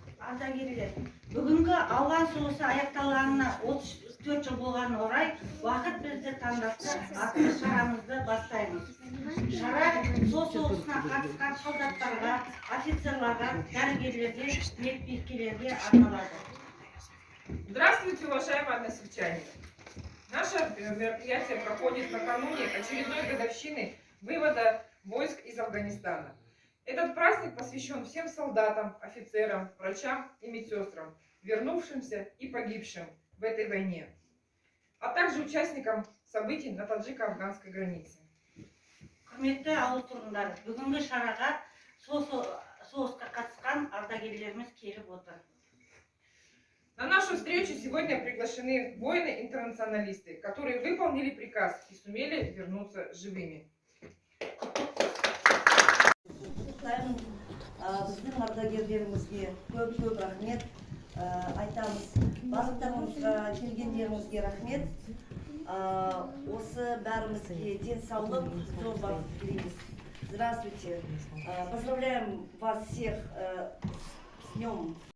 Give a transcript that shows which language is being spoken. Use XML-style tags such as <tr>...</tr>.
<kk>ардагерлер, бүгінгі ауған соғысы аяқталғанына 34 жыл болғанына орай уақыт бізді таңдатты атты шарамызды бастаймыз. Шара сол соғысына қатысқан солдаттарға, офицерларға, дәрігерлерге, медбикелерге арналады.</kk> <ru>Здравствуйте, уважаемые односельчане! Наше мероприятие проходит накануне очередной годовщины вывода войск из Афганистана. Этот праздник посвящен всем солдатам, офицерам, врачам и медсестрам, вернувшимся и погибшим в этой войне, а также участникам событий на таджико-афганской границе.</ru> <kk>Құрметті ауыл тұрғындары, бүгінгі шараға соғысқа қатысқан ардагерлеріміз келіп отыр.</kk> <ru>На нашу встречу сегодня приглашены воины-интернационалисты, которые выполнили приказ и сумели вернуться живыми.</ru> <kk>Біздің ардагерлерімізге көп рахмет айтамыз. Барлықтарыңызға келгендеріңізге рахмет. Осы бәрімізге денсаулық, зор бақыт тілейміз.</kk> <ru>Здравствуйте. Поздравляем вас всех с днем.</ru>